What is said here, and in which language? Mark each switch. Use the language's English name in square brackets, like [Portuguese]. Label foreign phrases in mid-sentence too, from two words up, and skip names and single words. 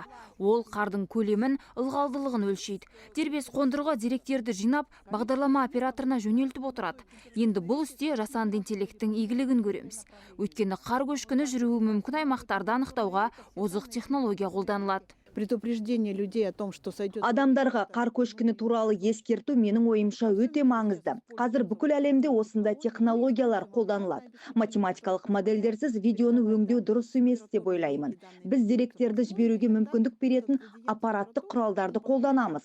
[Kazakh] Ол қардың көлемін, ылғалдылығын өлшейді. Дербес қондырғы деректерді жинап, бағдарлама операторына жөнелтіп отырады. Енді бұл істе жасанды интеллекттің игілігін көреміз. Өйткені қар көшкіні жүруі мүмкін аймақтарды анықтауға озық технология қолданылады. [Russian] Предупреждение людей о том, что сойдет. [Kazakh] Адамдарға қар көшкіні туралы ескерту менің ойымша өте маңызды. Қазір бүкіл әлемде осындай технологиялар қолданылады. Математикалық модельдерсіз видеоны өңдеу дұрыс емес деп ойлаймын. Біз деректерді жіберуге мүмкіндік беретін аппараттық құралдарды қолданамыз.